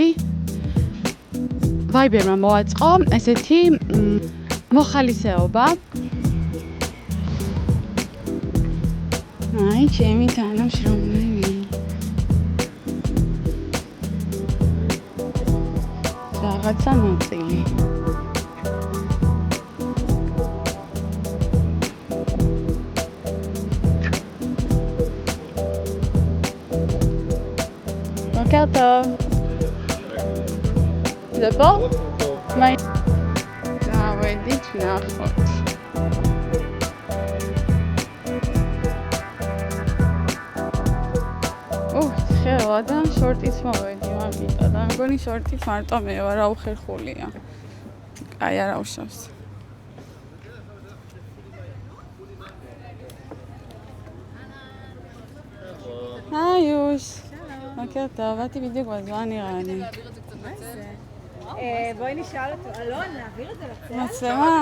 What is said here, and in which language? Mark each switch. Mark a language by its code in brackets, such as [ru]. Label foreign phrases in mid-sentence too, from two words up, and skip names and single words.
[ka] Viber-მა მოაწყო ესეთი მოხალისეობა. აი, ჩემი თანამშრომლები. რაღაცა ნაწილი. Calto. [fr] C'est bon? Oui. Ah ouais, dites-moi. [ka] Oh, ხელა და შორტიც მოვედი მაგიტა და მგონი შორტიც მარტო მე ვარ, აუხერხულია. აი არა უშავს. [he] היוש. בוקר טוב, באתי בדיוק בזמן נראה לי. מה זה? בואי נשאל אותו. אלון, נעביר את זה לצד? מצלמה.